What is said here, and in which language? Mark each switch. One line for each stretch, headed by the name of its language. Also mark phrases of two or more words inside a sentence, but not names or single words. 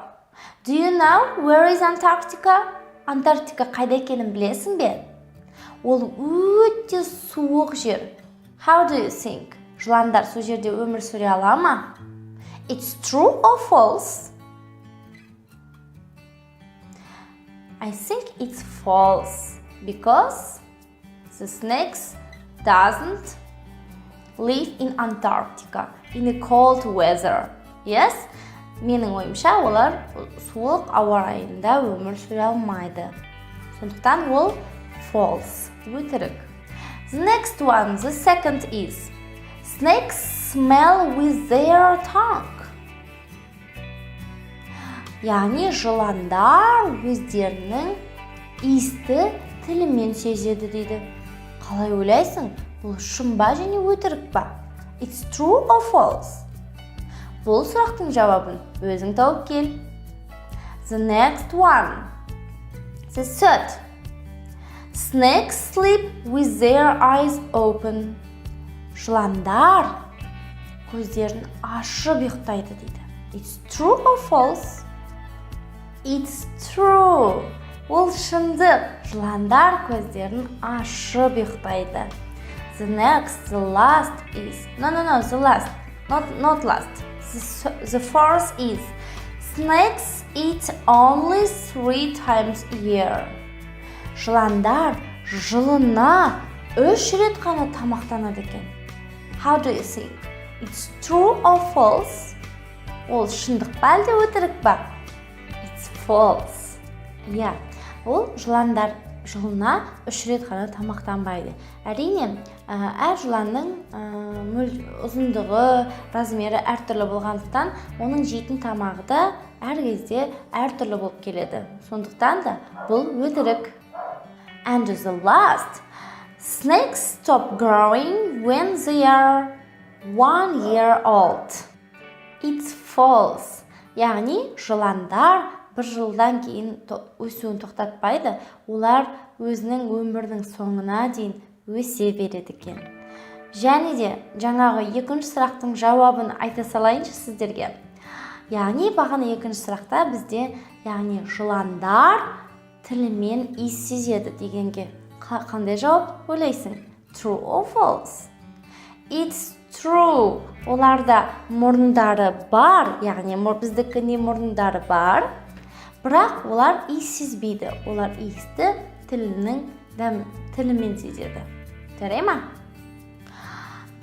English: Do you know where is Antarctica?
Kazakh: Антарктика қайда екенін білесің бе? Ол өте суық жер.
English: How do you think?
Kazakh: Жыландар сол жерде өмір сүре ала ма?
English: It's true or false? I think it's false because the snakes doesn't live in Antarctica in a cold weather. Yes?
Kazakh: Менің ойымша, олар суық ауа райында өмір сүре алмайды. Сондықтан ол false, өтірік.
English: The next one, the second is snakes smell with their tongue.
Kazakh: Яғни жыландар өздерінің иісті тілімен сезеді дейді. Қалай ойлайсың? Бұл шын ба және өтірік па?
English: It's true or false?
Kazakh: Бұл сұрақтың жауабын өзің тауып кел.
English: The next one. The third. Snakes sleep with their eyes open.
Kazakh: Жыландар көздерін ашып ұйықтайды дейді.
English: It's true or false? It's true.
Kazakh: Ол шындық. Жыландар көздерін ашып ұйықтайды.
English: The next, the last is... No, the last. Not last. The fourth is snakes eat only 3 times a year.
Kazakh: Жыландар жылына 3 рет қана тамақтанады екен.
English: How do you think? It's true or false?
Kazakh: Ол шындық па әлде өтірік па?
English: It's false.
Kazakh: Ол жыландар жылына 3 рет қана тамақтанбайды. Әрине, әр жыланның ұзындығы, размері әртүрлі болғандықтан, оның жейтін тамағы да әр кезде әртүрлі болып келеді. Сондықтан да бұл өтірік.
English: And the last, snakes stop growing when they are 1 year old. It's false.
Kazakh: Яғни жыландар бір жылдан кейін өсуін тоқтатпайды, олар өзінің өмірдің соңына дейін өсе береді екен. Және де жаңағы екінші сұрақтың жауабын айта салайыншы сіздерге. Яғни бағана екінші сұрақта бізде яғни жыландар тілімен иіс сезеді дегенге қандай жауап ойлайсың?
English: True or false? It's true.
Kazakh: Оларда мұрындары бар, яғни біздікіне мұрындары бар, бірақ олар иіс сезбейді. Олар иісті тілімен сезеді. Жарай ма?